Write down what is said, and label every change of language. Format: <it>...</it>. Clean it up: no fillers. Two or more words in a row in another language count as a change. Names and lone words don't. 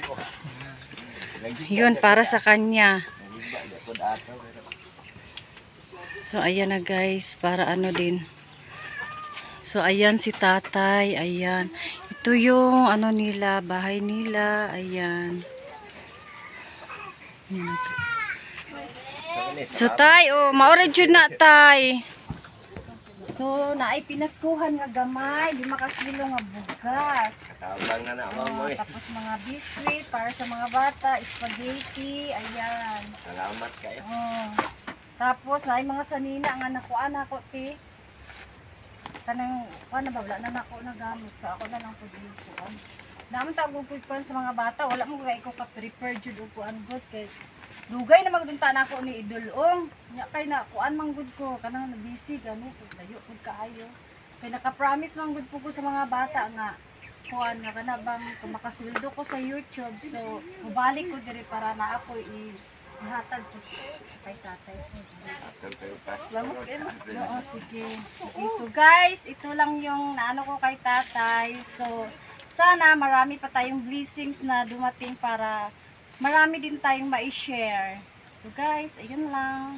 <tl>Yun, para sa kanya. So, ayan na guys, para din. So, ayan si tatay, ayan. Ito yung nila, bahay nila, ayan. So,</tl> <ceb>tay, maoray jud na tay. So, naay pinaskuhan nga gamay, 5 kilo nga bugas.</ceb> <tl>Tapos mga biscuit para sa mga bata, spaghetti, ayan.</tl> <ceb>Salamat kayo. Tapos, naay mga sanina nga nakuan ako, ti. Kanang, na ba, wala na ako nagamit. So, ako na lang po din kuan. Naman tawag ko sa mga bata, wala mo kaya ko ka-prepare jud upuan good kay dugay na magdunta na ako ni idulong. Nya kay na kuan manggod ko kanang na busy gani layo pud kaayo. Kay naka-promise manggod po ko sa mga bata nga kuan nga kana bang makasweldo ko sa YouTube. So mubalik ko diri para na ako ihatag ko kay tatay. Oo, sige.</ceb> <tl>Okay, so guys, ito lang yung naano ko kay tatay. So sana marami pa tayong blessings na dumating para marami din tayong ma-share. So guys, ayun lang.</tl>